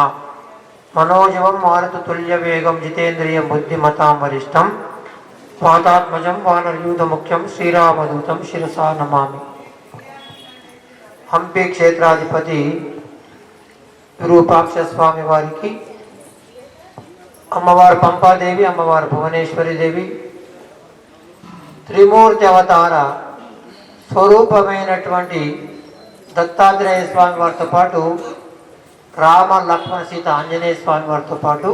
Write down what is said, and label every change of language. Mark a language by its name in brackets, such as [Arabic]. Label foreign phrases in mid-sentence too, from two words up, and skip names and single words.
[Sanskrit] मनोजवं मारुततुल्यवेगं जितेन्द्रियं बुद्धिमतां वरिष्ठं वातात्मजं वानरयूथमुख्यं श्रीरामदूतं शिरसा नमामि. [Telugu] హంపీ క్షేత్రాధిపతి విరూపాక్ష స్వామీ వారికీ, అమ్మవారు పంపాదేవి, అమ్మవారు భువనేశ్వరి దేవి, త్రిమూర్తి అవతార స్వరూపమైనటువంటి దత్తాత్రేయ స్వామి వారితో పాటు రామ లక్ష్మణ సీత ఆంజనేయ స్వామి వారితో పాటు